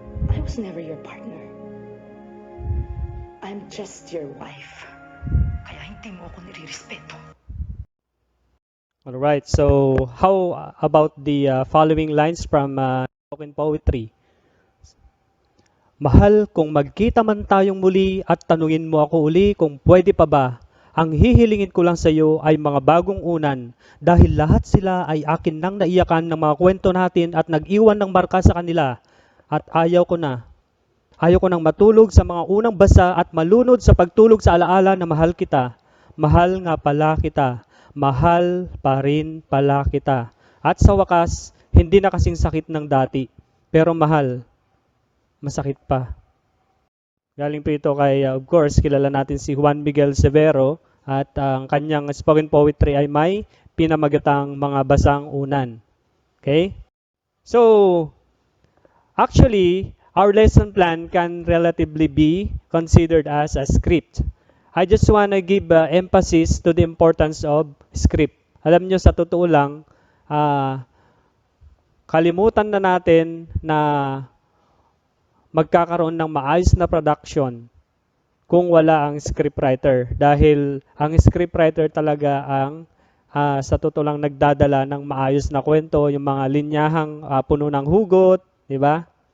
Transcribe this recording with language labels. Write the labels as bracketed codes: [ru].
[en] I was never your partner. I'm just your wife. [tl] Kaya hindi mo ako nirirespeto. [en] All right. So, how about the following lines from spoken poetry? [tl] Mahal, kung magkita man tayong muli at tanungin mo ako uli kung pwede pa ba, ang hihilingin ko lang sa iyo ay mga bagong unan dahil lahat sila ay akin nang naiyakan ng mga kwento natin at nag-iwan ng marka sa kanila. At ayaw ko nang matulog sa mga unang basa at malunod sa pagtulog sa alaala na mahal kita. Mahal nga pala kita. Mahal pa rin pala kita. At sa wakas, hindi na kasing sakit ng dati. Pero mahal, masakit pa. Galing po ito kay, [en] of course, [tl] kilala natin si Juan Miguel Severo at ang kanyang spoken poetry ay may pinamagatang mga basang unan. Okay? [en] So, actually, our lesson plan can relatively be considered as a script. I just want to give emphasis to the importance of script. [tl] Alam nyo, sa totoo lang, kalimutan na natin na magkakaroon ng maayos na production kung wala ang scriptwriter. Dahil ang scriptwriter talaga ang sa totoo lang nagdadala ng maayos na kwento, yung mga linyahang puno ng hugot, di ba?